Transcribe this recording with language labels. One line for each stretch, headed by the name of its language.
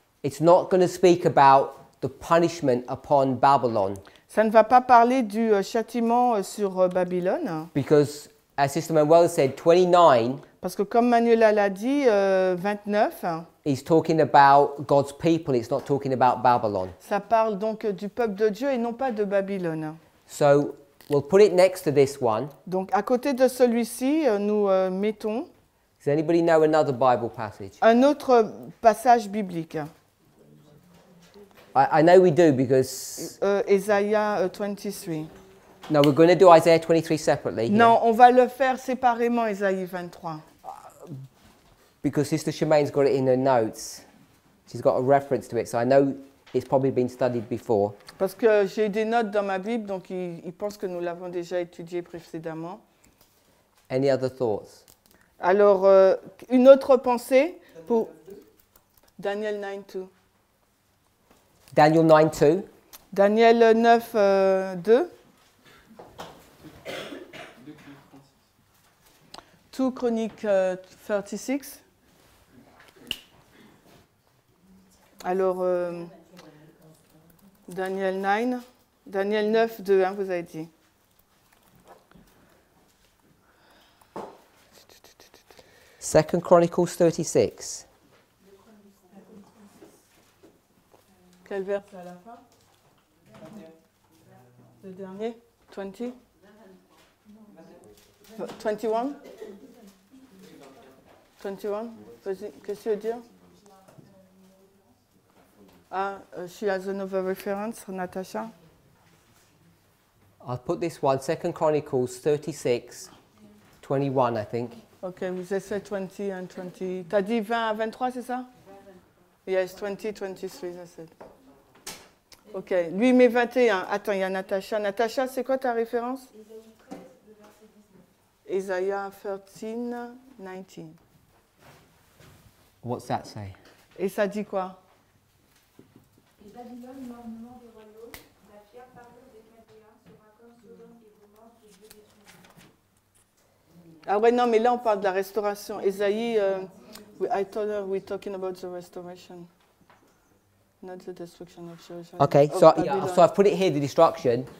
English: it's not going to speak about the punishment upon Babylon,
French: Ça ne va pas parler du châtiment sur Babylone,
English: because as Sister Manuel said, 29
French: parce que comme Manuela l'a dit, 29,
English: is talking about God's people, it's not talking about Babylon.
French: ça parle donc du peuple de Dieu et non pas de Babylone.
English: So we'll put it next to this one.
French: Donc à côté de celui-ci, nous mettons
English: Does anybody know another Bible passage?
French: un autre passage biblique,
English: I know we do, because Isaiah 23. no, we're going to do Isaiah 23 separately here,
French: Non, on va le faire séparément, Isaïe 23.
English: because Sister Shemaine's got it in her notes. She's got a reference to it, so I know it's probably been studied before.
French: Parce que j'ai des notes dans ma Bible, donc il pense que nous l'avons déjà étudié précédemment.
English: Any other thoughts?
French: Alors, une autre pensée pour Daniel 9:2. Daniel 9:2. Daniel 9:2. 2 Chroniques 36. Alors, Daniel 9:2, hein, vous avez dit.
English: Second Chronicles 36.
French: Quel verset à la fin? Le dernier? 20? 21? 21? Vas-y, qu'est-ce que tu veux dire?
English: Ah, she has another reference, Natasha. I'll put this one, Second Chronicles 36, 21, I think.
French: Ok, vous avez 20 and 20. T'as dit 20 à 23, c'est ça?
English: Yes, 20, 23, that's it.
French: Ok, lui met 21. Attends, il y a Natasha. Natasha, c'est quoi ta référence?
English: Isaiah 13, 19. What's that say?
French: Et ça dit quoi? Et Babylone, l'ornement des royaumes, la fière parure des Chaldéens sera comme Sodome et Gomorrhe que Dieu détruira. Ah ouais, non, mais là, on parle de la restauration.
English: Ésaïe, I told her we're talking about the restoration, not the destruction of Jerusalem. Okay, of so, Babylon. so I've put it here, the destruction.